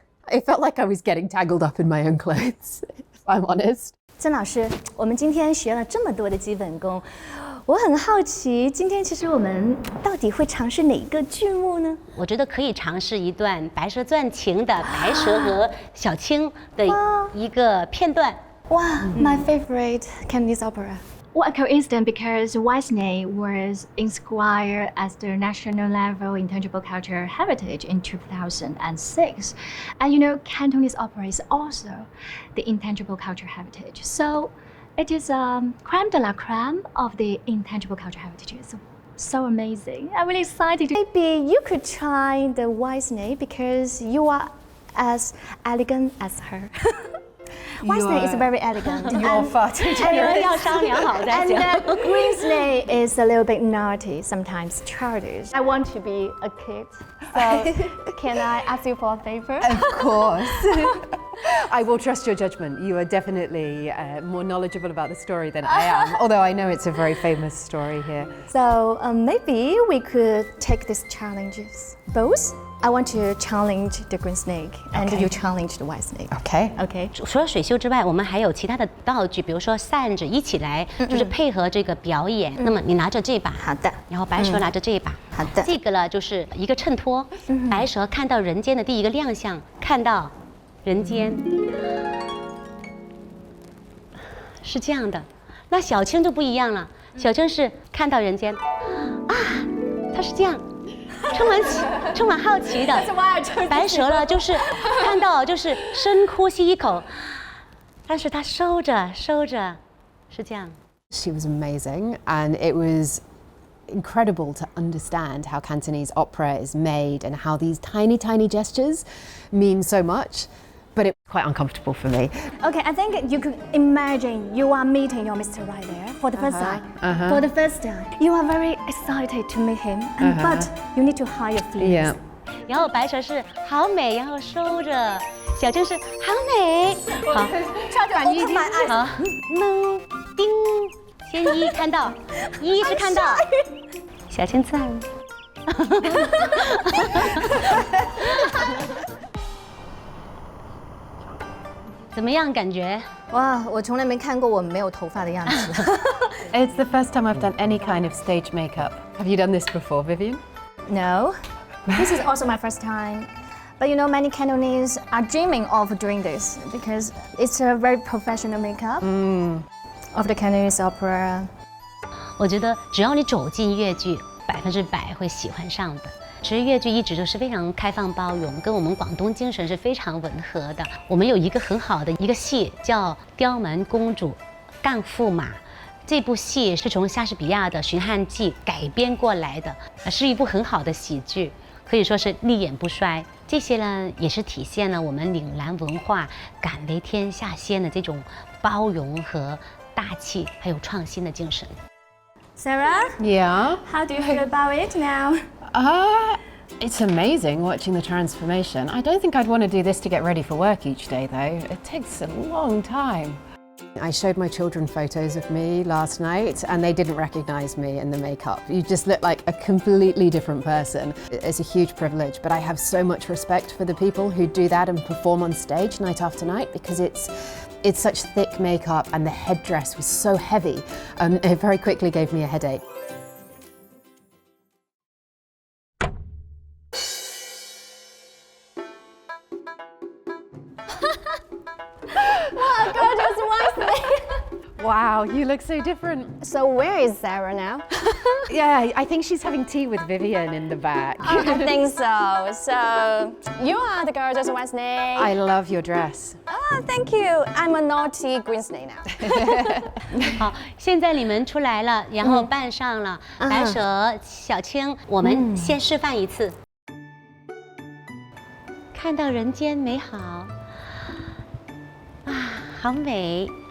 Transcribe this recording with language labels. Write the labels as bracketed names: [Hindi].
[English] It felt like I was getting tangled up in my own clothes, if I'm honest. [Chinese] 曾老师，我们今天学了这么多的基本功，我很好奇，今天其实我们到底会尝试哪个剧目呢？我觉得可以尝试一段《白蛇传情》的白蛇和小青的一个片段。 [English] 哇，my favorite Cantonese opera. What a coincidence, because Whitesnake was inscribed as the national level intangible cultural heritage in 2006. And you know, Cantonese opera is also the intangible cultural heritage. So it is creme de la creme of the intangible cultural heritage. So amazing. I'm really excited. Maybe you could try the Whitesnake because you are as elegant as her. Whitesnake is very elegant. You're far too [Chinese] 你们要商量好再 [English] And [Chinese] 讲。 [English] green snake is a little bit naughty, sometimes childish. I want to be a kid, so can I ask you for a favor? Of course. I will trust your judgment. You are definitely more knowledgeable about the story than I am, although I know it's a very famous story here. So maybe we could take these challenges. Both? I want to challenge the green snake, and Okay. you challenge the white snake. Okay. Okay. [Chinese] 除了水袖之外，我们还有其他的道具，比如说扇子，一起来就是配合这个表演。那么你拿着这把，好的。然后白蛇拿着这一把，好的。这个呢就是一个衬托。白蛇看到人间的第一个亮相，看到人间是这样的。那小青就不一样了，小青是看到人间啊，它是这样。充满好奇的，白蛇呢，就是看到就是深呼吸一口，但是他收着，是这样。 [English] She was amazing, and it was incredible to understand how Cantonese opera is made and how these tiny, tiny gestures mean so much. But it was quite uncomfortable for me. Okay, I think you could imagine you are meeting your Mr. Right there for the first time. For the first time, you are very excited to meet him, but you need to hide your feelings. Yeah. [Chinese] 然后白蛇是好美，然后收着，小青是好美，好， [English] Try to open my eyes. [Chinese] 好，叮，先一看到，一是看到，小青赞。怎么样感觉？哇，我从来没看过我没有头发的样子。 [English] It's the first time I've done any kind of stage makeup. Have you done this before, Vivian? No, this is also my first time. But you know, many Cantonese are dreaming of doing this because it's a very professional makeup of the Cantonese opera. [Chinese] 我觉得只要你走进粤剧，100%会喜欢上的。其实粤剧一直都是非常开放包容，跟我们广东精神是非常吻合的。我们有一个很好的一个戏叫《刁蛮公主干驸马》，这部戏是从莎士比亚的《寻汉记》改编过来的，是一部很好的喜剧，可以说是立演不衰。这些呢，也是体现了我们岭南文化敢为天下先的这种包容和大气，还有创新的精神。 [English] Sarah, Yeah. how do you feel about it now? It's amazing watching the transformation. I don't think I'd want to do this to get ready for work each day, though. It takes a long time. I showed my children photos of me last night and they didn't recognize me in the makeup. You just look like a completely different person. It's a huge privilege, but I have so much respect for the people who do that and perform on stage night after night because it's such thick makeup and the headdress was so heavy. It very quickly gave me a headache. What a gorgeous wife! Wow, you look so different. So where is Sarah now? Yeah, I think she's having tea with Vivian in the back. I think so. So you are the gorgeous Wednesday. I love your dress. Oh, thank you. I'm a naughty Wednesday now. [Chinese] 好，现在你们出来了，然后扮上了白蛇、小青，我们先示范一次。看到人间美好，啊，好美！